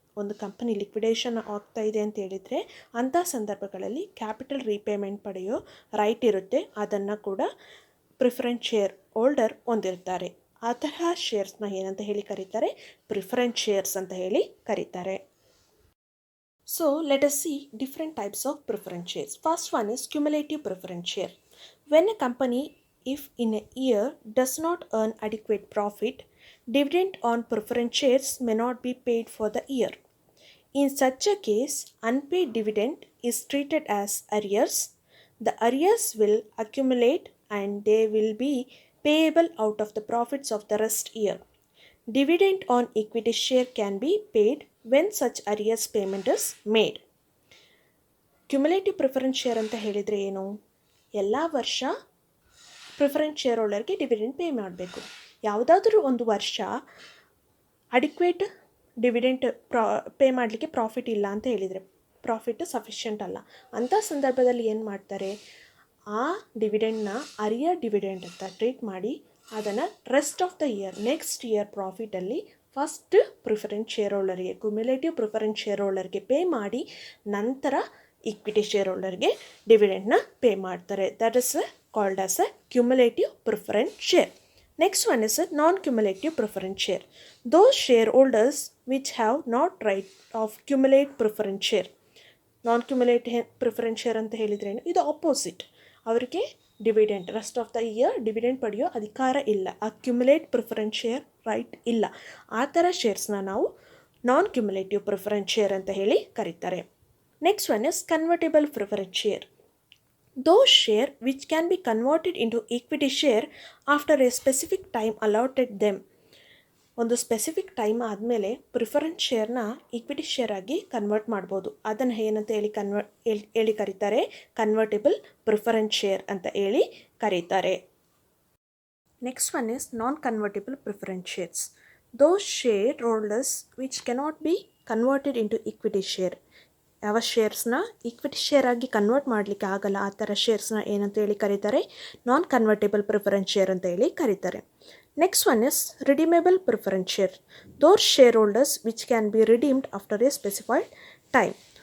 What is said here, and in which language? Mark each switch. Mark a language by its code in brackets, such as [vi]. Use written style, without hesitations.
[kn] ಒಂದು company liquidation ಆಗ್ತಾ ಇದೆ ಅಂತ ಹೇಳಿದರೆ ಅಂಥ ಸಂದರ್ಭಗಳಲ್ಲಿ ಕ್ಯಾಪಿಟಲ್ ರೀಪೇಮೆಂಟ್ ಪಡೆಯೋ ರೈಟ್ ಇರುತ್ತೆ. ಅದನ್ನು ಕೂಡ ಪ್ರಿಫರೆನ್ಸ್ ಶೇರ್ ಹೋಲ್ಡರ್ ಹೊಂದಿರ್ತಾರೆ. ಆ ತರಹ ಶೇರ್ಸ್ನ ಏನಂತ ಹೇಳಿ ಕರೀತಾರೆ, ಪ್ರಿಫರೆನ್ಸ್ ಶೇರ್ಸ್ ಅಂತ ಹೇಳಿ ಕರೀತಾರೆ. [en] So let us see different types of preference shares. First one is cumulative preference share. When a company if in a year does not earn adequate profit, dividend on preference shares may not be paid for the year. In such a case, unpaid dividend is treated as arrears. The arrears will accumulate and they will be payable out of the profits of the rest year. Dividend on equity share can be paid when such arrears payment is made. [kn] Cumulative preference share ಅಂತ ಹೇಳಿದರೆ ಏನು, ಎಲ್ಲ ವರ್ಷ preference share ಹೋಲ್ಡರ್ಗೆ dividend pay ಮಾಡಬೇಕು. ಯಾವುದಾದ್ರೂ ಒಂದು ವರ್ಷ adequate dividend pay ಮಾಡಲಿಕ್ಕೆ ಪ್ರಾಫಿಟ್ ಇಲ್ಲ ಅಂತ ಹೇಳಿದರೆ, ಪ್ರಾಫಿಟ್ ಸಫಿಷಿಯೆಂಟ್ ಅಲ್ಲ, ಅಂಥ ಸಂದರ್ಭದಲ್ಲಿ ಏನು ಮಾಡ್ತಾರೆ, ಆ ಡಿವಿಡೆಂಡ್ನ ಅರಿಯರ್ ಡಿವಿಡೆಂಡ್ ಅಂತ ಟ್ರೀಟ್ ಮಾಡಿ ಅದನ್ನು [en] rest of the year, [kn] next year ಪ್ರಾಫಿಟಲ್ಲಿ first preference share ಹೋಲ್ಡರ್ಗೆ, cumulative preference share ಹೋಲ್ಡರ್ಗೆ pay ಮಾಡಿ ನಂತರ ಈಕ್ವಿಟಿ ಶೇರ್ ಹೋಲ್ಡರ್ಗೆ ಡಿವಿಡೆಂಡ್ನ ಪೇ ಮಾಡ್ತಾರೆ. [en] That is called as a cumulative preference share. Next one is a non-cumulative preference share. Those shareholders which have not right of cumulative preference share. [kn] Non-cumulative preference share ಅಂತ ಹೇಳಿದ್ರೆ ಇದು opposite. ಅವರಿಗೆ dividend [en] rest of the year [kn] dividend ಪಡೆಯೋ ಅಧಿಕಾರ ಇಲ್ಲ, accumulate preference share right ಇಲ್ಲ. ಆ ಥರ ಶೇರ್ಸ್ನ ನಾವು ನಾನ್ ಕ್ಯುಮುಲೇಟಿವ್ ಪ್ರಿಫರೆನ್ಸ್ ಶೇರ್ ಅಂತ ಹೇಳಿ ಕರೀತಾರೆ. [en] Next one is convertible preference share. Those share which can be converted into equity share after a specific time allotted them. [kn] ಒಂದು ಸ್ಪೆಸಿಫಿಕ್ ಟೈಮ್ ಆದಮೇಲೆ ಪ್ರಿಫರೆನ್ಸ್ ಶೇರ್ನ ಈಕ್ವಿಟಿ ಶೇರ್ ಆಗಿ ಕನ್ವರ್ಟ್ ಮಾಡ್ಬೋದು. ಅದನ್ನು ಏನಂತ ಹೇಳಿ ಕರೀತಾರೆ, ಕನ್ವರ್ಟೇಬಲ್ ಪ್ರಿಫರೆನ್ಸ್ ಶೇರ್ ಅಂತ ಹೇಳಿ ಕರೀತಾರೆ. [en] Next one is non convertible preference shares. Those shareholders which cannot be converted into equity share. [kn] ಯಾವ ಶೇರ್ಸ್ನ ಈಕ್ವಿಟಿ ಶೇರ್ ಆಗಿ ಕನ್ವರ್ಟ್ ಮಾಡಲಿಕ್ಕೆ ಆಗಲ್ಲ ಆ ಥರ ಶೇರ್ಸ್ನ ಏನಂತ ಹೇಳಿ ಕರೀತಾರೆ, ನಾನ್ ಕನ್ವರ್ಟೇಬಲ್ ಪ್ರಿಫರೆನ್ಸ್ ಶೇರ್ ಅಂತ ಹೇಳಿ ಕರೀತಾರೆ. [en] Next one is redeemable preference share. Those shareholders which can be redeemed after a specified time.